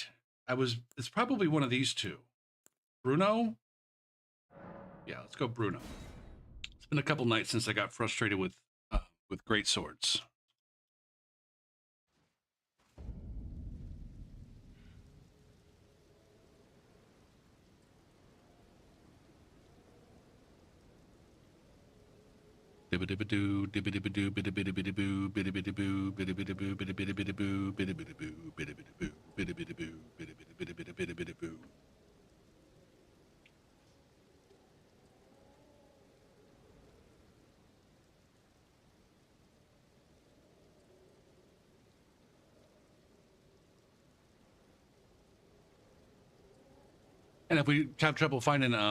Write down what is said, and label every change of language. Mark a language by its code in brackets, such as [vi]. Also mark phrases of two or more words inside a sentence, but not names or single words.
[en] It's probably one of these two. Bruno? Yeah, let's go Bruno. It's been a couple nights since I got frustrated with great swords. Dibba-dibba-doo, dibba-dibba-doo, bidda-bidda-bidda-boo, bidda-bidda-boo, bidda-bidda-boo, bidda-bidda-boo, bidda-bidda-boo, bidda-bidda-boo, bidda-bidda-boo, bidda-bidda-bidda-bidda-bidda-bidda-boo. And if we have trouble finding